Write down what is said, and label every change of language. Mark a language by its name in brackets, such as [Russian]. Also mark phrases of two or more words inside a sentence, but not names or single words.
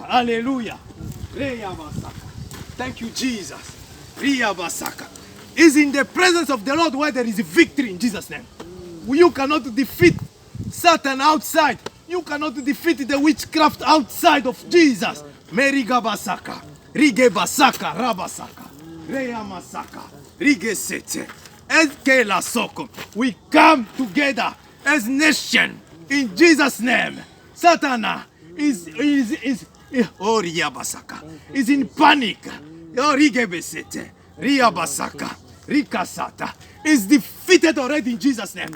[English] Hallelujah. Reya Basaka. Thank you, Jesus. Reya Basaka. Is in the presence of the Lord where there is victory in Jesus' name. You cannot defeat Satan outside. You cannot defeat the witchcraft outside of Jesus. Mary Gabasaka. Rige Basaka. Rabasaka. Reya Masaka. Rige Sete. Eskela Soko. We come together as nation in Jesus' name. Satana is oh Riabasaka is in panic. Oh Rigebesete. Riabasaka. Rikasata is defeated already in Jesus' name.